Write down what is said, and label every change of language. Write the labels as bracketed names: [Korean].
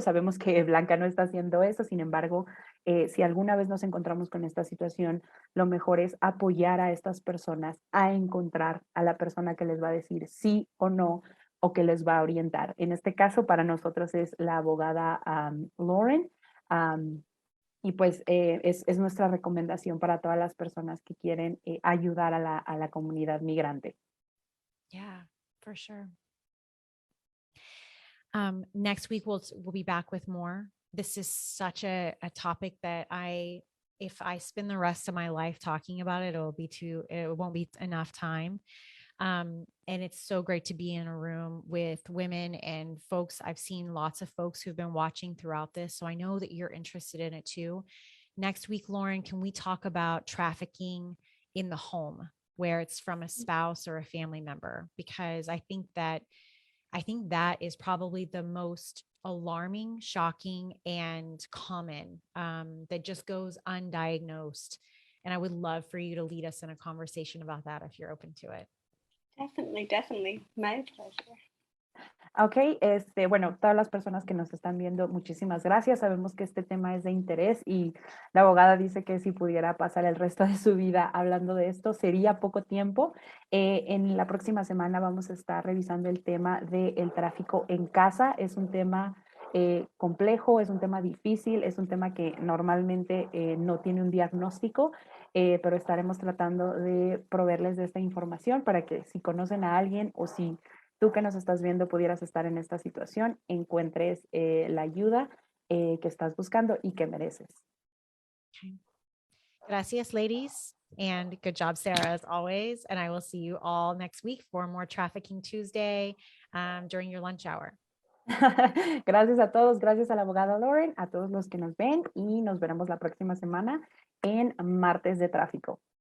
[Spanish] Sabemos que Blanca no está haciendo eso, sin embargo, si alguna vez nos encontramos con esta situación, lo mejor es apoyar a estas personas a encontrar a la persona que les va a decir sí o no, o que les va a orientar. En este caso, para nosotros es la abogada Lauren. Y pues es nuestra recomendación para todas las personas que quieren ayudar a la comunidad migrante. [English] Yeah, for sure. Next week we'll be back with more. This is such a topic that if I spend the rest of my life talking about it, it won't be enough time. And it's so great to be in a room with women and folks. I've seen lots of folks who've been watching throughout this, so I know that you're interested in it too. Next week, Lauren, can we talk about trafficking in the home, where it's from a spouse or a family member? Because I think that is probably the most alarming, shocking, and common, that just goes undiagnosed. And I would love for you to lead us in a conversation about that if you're open to it. Definitely. My pleasure. [Spanish] Ok, bueno, todas las personas que nos están viendo, muchísimas gracias. Sabemos que este tema es de interés y la abogada dice que si pudiera pasar el resto de su vida hablando de esto, sería poco tiempo. En la próxima semana vamos a estar revisando el tema del tráfico en casa. Es un tema complejo, es un tema difícil, es un tema que normalmente no tiene un diagnóstico, pero estaremos tratando de proveerles de esta información para que si conocen a alguien o si tú que nos estás viendo pudieras estar en esta situación, encuentres la ayuda que estás buscando y que mereces. [English] Okay. [Spanish] Gracias, [English] ladies. And good job, Sarah, as always. And I will see you all next week for more Trafficking Tuesday during your lunch hour. [Spanish] Gracias a todos, gracias a la abogada Lauren, a todos los que nos ven y nos veremos la próxima semana en Martes de Tráfico.